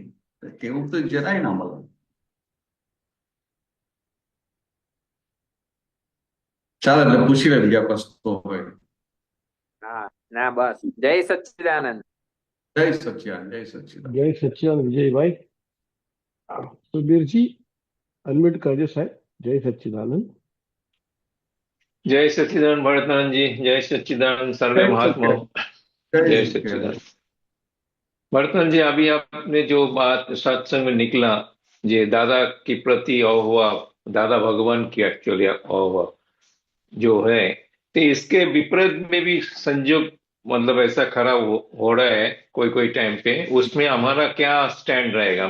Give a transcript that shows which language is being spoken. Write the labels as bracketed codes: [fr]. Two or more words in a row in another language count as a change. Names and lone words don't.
[gu] કેવું તો જરાય ના મળે. ચાલો, એટલે પૂછી લે બીજા પ્રશ્નો હોય. હા ના, બસ. જય સચ્ચિદાનંદ. જય સચ્ચિદાનંદ, જય સચ્ચિદાનંદ. જય સચ્ચિદાનંદ વિજયભાઈ. સુબીરજી અનમ્યુટ કરજો સાહેબ. જય સચ્ચિદાનંદ. [hi] जय सच्चिदानंद भरतनारायण जी, जय सच्चिदानंद सर्वे महात्माओं, जय सच्चिदानंद। भरतनारायण जी, अभी आपने जो बात सत्संग में निकला, ये दादा की प्रति अहोभाव, दादा भगवान की एक्चुअली अहोभाव जो है, तो इसके विपरीत में भी संयोग मतलब ऐसा खराब हो रहा है कोई कोई टाइम पे, उसमें हमारा क्या स्टैंड रहेगा?